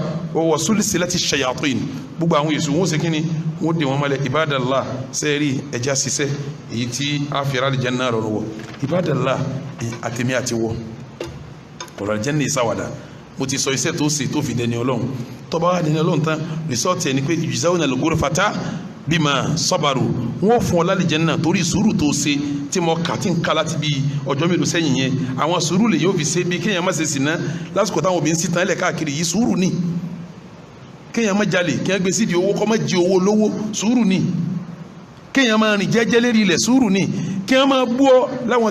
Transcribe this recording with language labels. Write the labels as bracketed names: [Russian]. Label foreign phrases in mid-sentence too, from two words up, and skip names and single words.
[Arabic] وسلسلت الشياطين [Yoruba] gbogbo àwọn èso wọ́n ṣe kíni wọ́n dè wọ́n mọ́lẹ̀ ibadallah sẹ́ẹ̀rí ẹja ṣiṣẹ́ èyí tí a fi ra àlìjẹ́nà rọrùn wọ ibadallah àtẹ̀mí àti wọ ọ̀rọ̀ àlìjẹ́nà ìsáwàdà mo ti sọ iṣẹ́ tó ṣe tó fi dẹni Ọlọ́run tó bá wà dẹni Ọlọ́run tán rìsọ́ọ̀tì ẹni pé [Arabic] يجزون الغرفة بما صبروا [Yoruba] wọn fún ọ lálìjẹ́nà torí sùúrù tó ṣe tí mo kà tí ń ká láti bí ọjọ́ mélòó sẹ́yìn yẹn àwọn sùúrù lè yóò fi ṣe bí kéèyàn má ṣe sìná lásìkò táwọn obìnrin sì tán ẹlẹ́ káàkiri yìí sùúrù ni kéèyàn má jalè kéèyàn gbé sídìí owó kọ́ má jí owó lówó sùúrù ni kéèyàn má rìn jẹ́jẹ́ lérí ilẹ̀ sùúrù ni kéèyàn má bú ọ láwọn